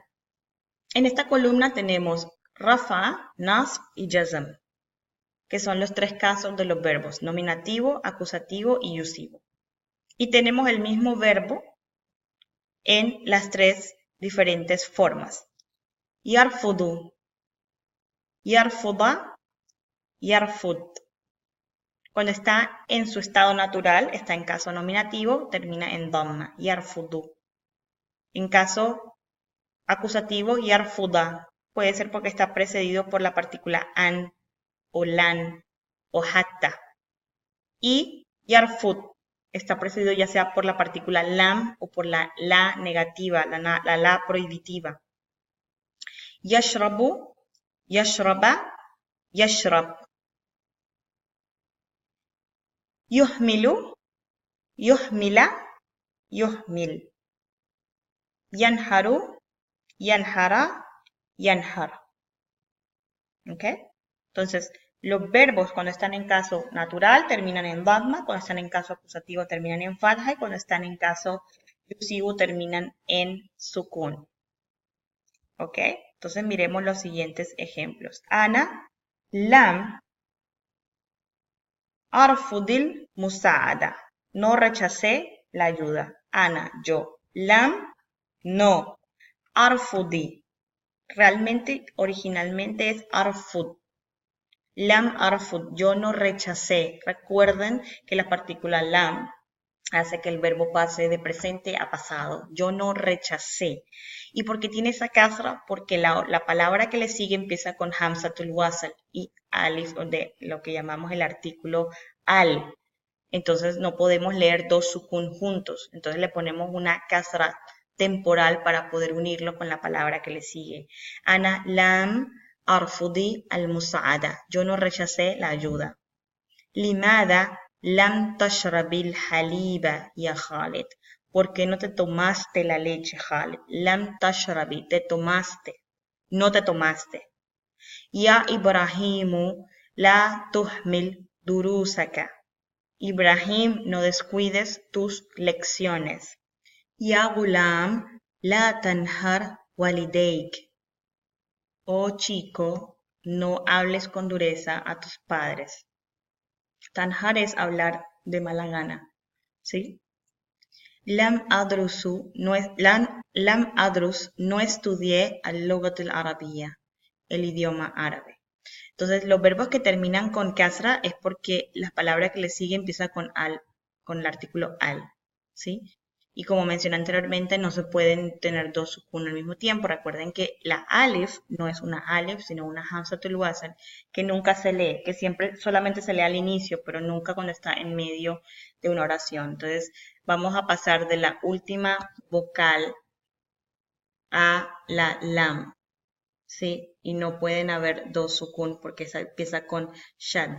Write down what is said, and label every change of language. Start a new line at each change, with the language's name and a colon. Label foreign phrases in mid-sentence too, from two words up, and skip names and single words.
Spanish: En esta columna tenemos rafa, nasb y jazm, que son los tres casos de los verbos, nominativo, acusativo y yusivo. Y tenemos el mismo verbo en las tres diferentes formas.
Arabic: يرفعُ، يرفعَ، يرفعْ.
Spanish: Cuando está en su estado natural, está en caso nominativo, termina en dhamma, yarfudu. En caso acusativo, yarfuda. Puede ser porque está precedido por la partícula an, o lan, o hatta. Y yarfud está precedido ya sea por la partícula lam o por la negativa, la la prohibitiva.
Arabic: يشربُ، يشربَ، يشربْ. يهملُ، يهملَ، يهملْ. ينهرُ، ينهرَ، ينهرْ.
Spanish: ¿Ok? Entonces, los verbos cuando están en caso natural terminan en dhamma, cuando están en caso acusativo terminan en fatha y cuando están en caso yusivo terminan en sukun. ¿Ok? Entonces miremos los siguientes ejemplos.
Arabic: أنا لم أرفضِ المساعدة.
Spanish: No rechacé la ayuda. Ana, yo. Lam, no. Arfudi. Realmente, originalmente es arfud.
Arabic: لم أرفض,
Spanish: yo no rechacé. Recuerden que la partícula lam hace que el verbo pase de presente a pasado. Yo no rechacé. ¿Y por qué tiene esa kasra? Porque la palabra que le sigue empieza con
Arabic: همزة الوصل
Spanish: y alif, de lo que llamamos el artículo al. Entonces no podemos leer dos sukun juntos. Entonces le ponemos una kasra temporal para poder unirlo con la palabra que le sigue.
Arabic: أنا لم أرفضِ المساعدة.
Spanish: Yo no rechacé la ayuda.
Arabic: لماذا لم تشربِ الحليب يا خالد.
Spanish: ¿Por qué no te tomaste la leche, Khalid?
Arabic: لم تشربِ,
Spanish: te tomaste. No te tomaste.
Arabic: يا إبراهيمُ لا تهمل دروسك.
Spanish: Ibrahim, no descuides tus lecciones.
Arabic: يا غلام، لا تنهر والديك.
Spanish: Oh chico, no hables con dureza a tus padres. Tanhar es hablar de mala gana, ¿sí?
Arabic: لم أدرسُ، لم أدرسْ,
Spanish: no estudié
Arabic: اللغة العربية,
Spanish: el idioma árabe. Entonces, los verbos que terminan con kasra es porque la palabra que le sigue empieza con al, con el artículo al, ¿sí? Y como mencioné anteriormente, no se pueden tener dos sukun al mismo tiempo. Recuerden que la alif no es una alif, sino una
Arabic: همزة الوصل,
Spanish: que nunca se lee, que siempre solamente se lee al inicio, pero nunca cuando está en medio de una oración. Entonces, vamos a pasar de la última vocal a la lam. ¿Sí? Y no pueden haber dos sukun porque esa empieza con shadda.